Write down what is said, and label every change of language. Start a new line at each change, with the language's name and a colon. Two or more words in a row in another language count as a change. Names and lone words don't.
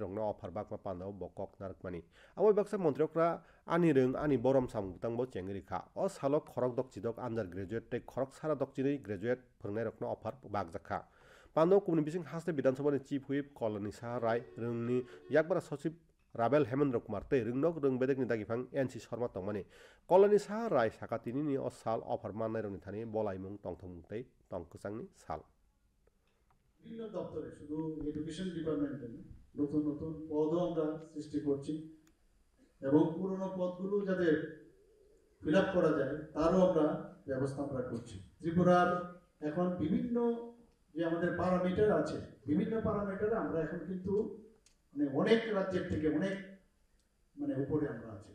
Kok Borok: rokno offer bakma pandao bokok narkmani abo baksa montrokra ani rung ani borom samung tangbo chengri kha o salok khorok dok chidok undergraduate tei khorok sara dok chini graduate phangnai rokno offer bakjakha pando kumni bising haste Bidhan Sabha ni
English: chief whip
Kok Borok: Kolani Saha Rai rungni yakbara sachiv Rabel Hemendra Kumar tei rwngnok rwngbedek ni dagifang NC Sharma tongmani Kolani Saha Rai saka tinini o sal offer mannai rokni thani bolaimung tongthomung tei tongkwchangni sal
Bangla: বিভিন্ন দপ্তরে শুধু
English: education department
Bangla: নতুন নতুন পদও আমরা সৃষ্টি করছি এবং পুরনো পদগুলো যাদের
English: fill up
Bangla: করা যায় তারও আমরা ব্যবস্থা আমরা করছি। ত্রিপুরার এখন বিভিন্ন যে আমাদের প্যারামিটার আছে বিভিন্ন প্যারামিটারে আমরা এখন কিন্তু অনেক রাজ্যের থেকে অনেক উপরে আমরা আছি।